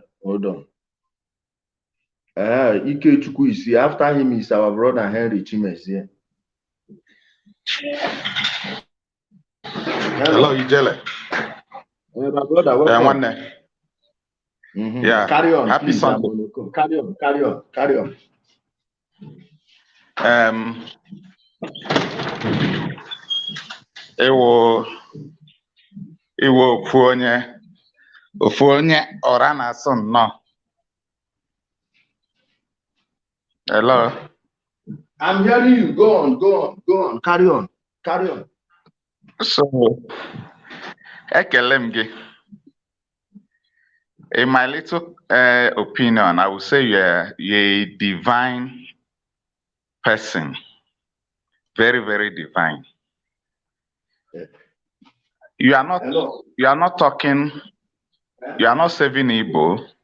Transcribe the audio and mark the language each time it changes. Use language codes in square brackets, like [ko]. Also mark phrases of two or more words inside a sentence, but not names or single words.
[en] Hold on. Ikechukwu is here. After him is our brother Henry Chimezie. Hello, Ijele. My brother, welcome. Yeah. Carry on. Happy please, Sunday. Carry on. [ig] Iwo ofu onye ọra na-asụ nnọọ. [en] Hello. I'm hearing you. Go on. Carry on. So, [ig] ekele m gị. [en] In my little opinion, I would say you're a divine person. Very, very divine. You are not talking, you are not saving Igbo.